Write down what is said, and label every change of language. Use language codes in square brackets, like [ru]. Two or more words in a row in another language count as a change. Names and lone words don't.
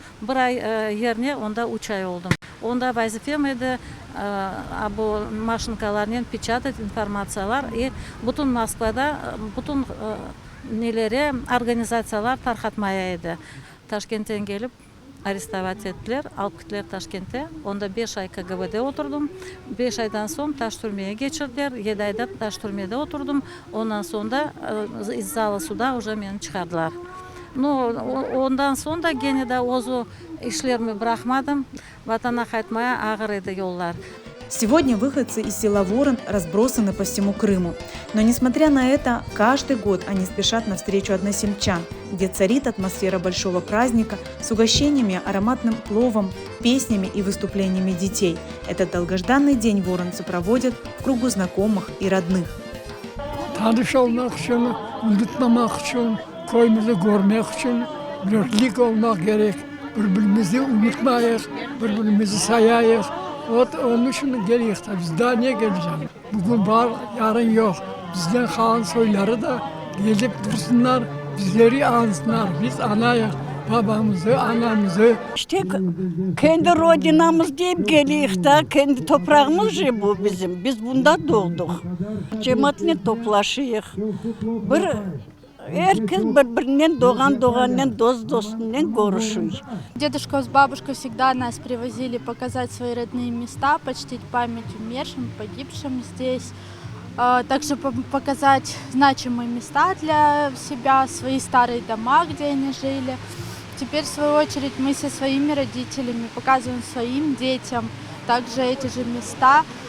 [crh] Bir ay yerine onda 3 ay oldum. Onda vazifem edi bu maşinkalarla pечатать informatsiyalar. Bütün Moskva'da bütün neleri organizatsiyalar tarqatmaya edi. Taşkent'ten gelip арестовать еттілер, алып кеттілер Ташкентте. Онда 5 ай КГБ'де отырдым. 5 айдан соң Таш түрмеге geçirdiler. 7 айда Таш түрмеде отырдым. Ondan sonra [ru] из зала суда уже [crh] мені çıkardılar. Ondan sonra gene de ozu işlerimi bırakmadım. Vatana qaytmaya ağır edi yollar. [ru] Сегодня выходцы из села Ворон разбросаны по всему Крыму. Но несмотря на это, каждый год они спешат навстречу односельчан, где царит атмосфера большого праздника с угощениями, ароматным пловом, песнями и выступлениями детей. Этот долгожданный день воронцы проводят в кругу знакомых и родных. [crh] Tanışılmak için, unutmamak için, köyümüzü görmek için birlik olmak gerek. Birbirimizi unutmayız, birbirimizi sayayız. Onun için geliyoruz da biz daha niye geleceğiz? Bugün var, yarın yok. Bizden kalan soyları da gelip dursunlar, bizleri ansınlar. Biz anayız, babamızı, anamızı. İşte kendi rodinamız deyip geliyoruz da kendi toprağımız bu bizim. Biz bunda doğduk. Cemaatle toplaşıyıq. Herkes birbirinden doğandan dostundan görüşüyor. [ru] Дедушка с бабушкой всегда нас привозили показать свои родные места, почтить память умершим, погибшим здесь. Также показать значимые места для себя, свои старые дома, где они жили. Теперь, в свою очередь, мы со своими родителями показываем своим детям также эти же места.